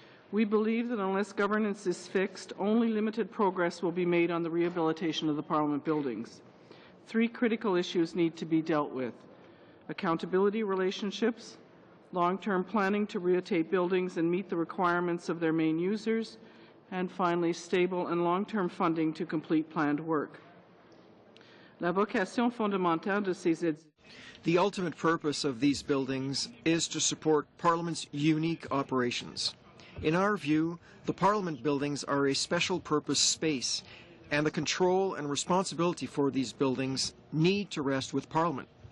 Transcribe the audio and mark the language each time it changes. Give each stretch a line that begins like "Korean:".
English: We believe that unless governance is fixed, only limited progress will be made on the rehabilitation of the Parliament buildings. 3 critical issues need to be dealt with: accountability relationships, long-term planning to rehabilitate buildings and meet the requirements of their main users, and finally, stable and long-term funding to complete planned work.
French: La vocation fondamentale de ces édifices.
English: The ultimate purpose of these buildings is to support Parliament's unique operations. In our view, the Parliament buildings are a special purpose space, and the control and responsibility for these buildings need to rest with Parliament.